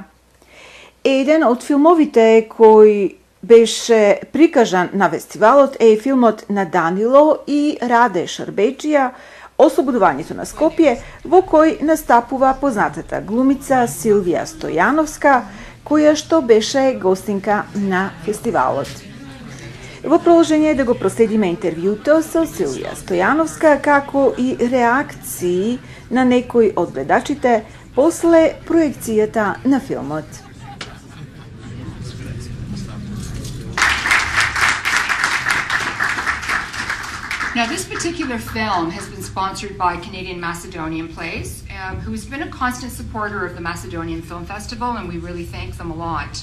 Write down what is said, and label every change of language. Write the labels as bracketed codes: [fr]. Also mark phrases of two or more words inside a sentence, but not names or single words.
[mk] Еден од филмовите кој беше прикажан на фестивалот е филмот на Данило и Раде Шарбеџија Ослободувањето на Скопје, во кој настапува познатата глумица Силвија Стојановска, која што беше гостинка на фестивалот. Во продолжение да го проследиме интервјуто со Силвија Стојановска, како и реакции на некои од гледачите после проекцијата на филмот. [en] Now, this particular film has been sponsored by Canadian Macedonian Plays, who's been a constant supporter of the Macedonian Film Festival, and we really thank them a lot.